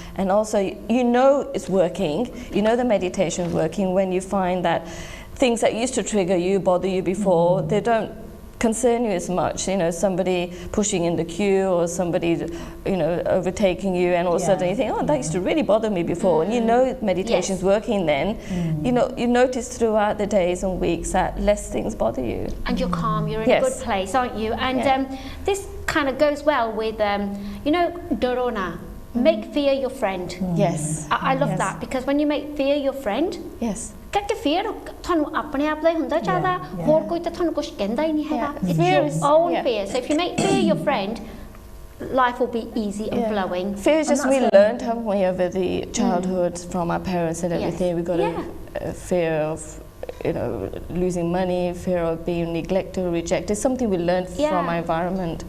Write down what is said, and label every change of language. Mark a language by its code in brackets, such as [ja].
[en] And also, you know it's working, you know the meditation is working when you find that things that used to trigger you, bother you before, they don't concern you as much, you know, somebody pushing in the queue or somebody, you know, overtaking you, and all of a sudden you think, oh, that used to really bother me before, and you know meditation is working then. You know, you notice throughout the days and weeks that less things bother you. And you're calm, you're in a good place, aren't you? And this kind of goes well with, you know, Dorona. Make fear your friend. I love that, because when you make fear your friend, get the fear [pa] ਤੁਹਾਨੂੰ ਆਪਣੇ ਆਪ ਦਾ ਹੀ ਹੁੰਦਾ ਜ਼ਿਆਦਾ ਹੋਰ ਕੋਈ ਤਾਂ ਤੁਹਾਨੂੰ ਕੁਝ ਕਹਿੰਦਾ ਹੀ ਨਹੀਂ ਹੈਗਾ. [en] It's your own fear. So if you make fear your friend, life will be easy and flowing. Fear is just we learned, haven't we, over the childhood from our parents and everything. We got a fear of, you know, losing money, fear of being neglected or rejected. It's something we learned from our environment.